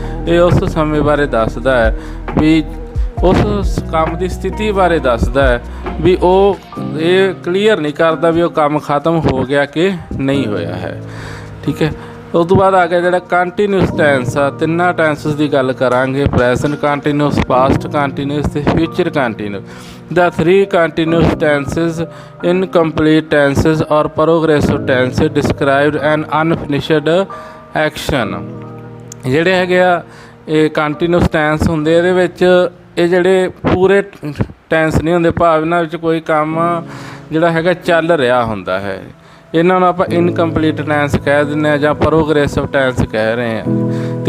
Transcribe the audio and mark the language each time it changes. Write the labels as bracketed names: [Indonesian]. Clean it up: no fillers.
[Punjabi] ਇਹ ਉਸ ਸਮੇਂ ਬਾਰੇ ਦੱਸਦਾ ਹੈ ਵੀ ਉਸ ਕੰਮ ਦੀ ਸਥਿਤੀ ਬਾਰੇ ਦੱਸਦਾ ਹੈ ਵੀ ਉਹ ਇਹ ਕਲੀਅਰ ਨਹੀਂ ਕਰਦਾ ਵੀ ਉਹ ਕੰਮ ਖਤਮ ਹੋ ਗਿਆ ਕਿ ਨਹੀਂ ਹੋਇਆ ਹੈ। ਠੀਕ ਹੈ। ਉਸ ਤੋਂ ਬਾਅਦ ਆ ਗਿਆ ਜਿਹੜਾ ਕੰਟੀਨਿਊਸ ਟੈਂਸ ਆ, ਤਿੰਨਾਂ ਟੈਂਸਸ ਦੀ ਗੱਲ ਕਰਾਂਗੇ, ਪ੍ਰੈਜ਼ੈਂਟ ਕੰਟੀਨਿਊਸ, ਪਾਸਟ ਕੰਟੀਨਿਊਸ ਤੇ future continuous. [English] The three continuous tenses, incomplete tenses or progressive tenses describe an unfinished action। [Punjabi] ਜਿਹੜੇ ਹੈਗੇ ਆ ਇਹ ਕੰਟੀਨਿਊਸ ਟੈਂਸ ਹੁੰਦੇ, ਇਹਦੇ ਵਿੱਚ ਇਹ ਜਿਹੜੇ ਪੂਰੇ ਟੈਂਸ ਨਹੀਂ ਹੁੰਦੇ, ਭਾਵ ਇਹਨਾਂ ਵਿੱਚ ਕੋਈ ਕੰਮ ਜਿਹੜਾ ਹੈਗਾ ਚੱਲ ਰਿਹਾ ਹੁੰਦਾ ਹੈ, ਇਹਨਾਂ ਨੂੰ ਆਪਾਂ ਇਨਕੰਪਲੀਟ ਟੈਂਸ ਕਹਿ ਦਿੰਦੇ ਹਾਂ ਜਾਂ ਪ੍ਰੋਗਰੈਸਿਵ ਟੈਂਸ ਕਹਿ ਰਹੇ ਹਾਂ।